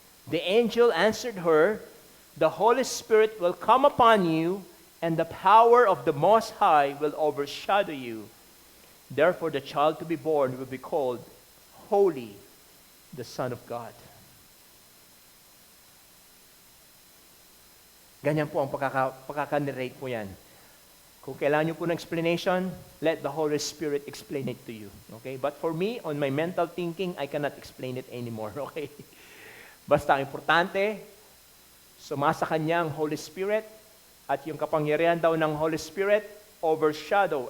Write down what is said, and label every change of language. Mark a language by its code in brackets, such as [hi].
[en] The angel answered her, "The Holy Spirit will come upon you, and the power of the Most High will overshadow you. Therefore, the child to be born will be called Holy, the Son of God." [tl] Ganyan po ang pagkaka-narrate po yan. Kung kailangan nyo po ng explanation, [en] let the Holy Spirit explain it to you. Okay? But for me, on my mental thinking, I cannot explain it anymore. Okay? [tl] Basta ang importante, sumasa kanya ang Holy Spirit, at yung kapangyarihan daw ng Holy Spirit, overshadow.